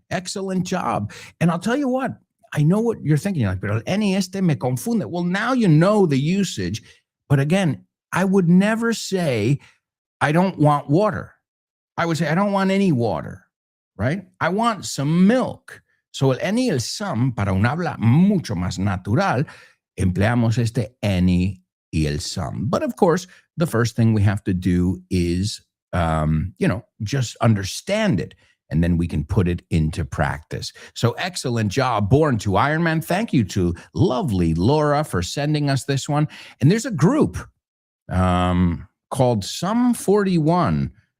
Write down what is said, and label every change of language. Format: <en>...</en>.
<en>Excellent job. And I'll tell you what, I know what you're thinking. You're like,</en> <es>pero el any me confunde.</es> <en>Well, now you know the usage. But again, I would never say, I don't want water. I would say, I don't want any water, right? I want some milk.</en> <es>So el any y el some, para un habla mucho más natural, empleamos este any y el some.</es> <en>But of course, the first thing we have to do is, just understand it. and then we can put it into practice. So excellent job, Born to Iron Man. Thank you to lovely Laura for sending us this one. And there's a group called Sum 41.</en>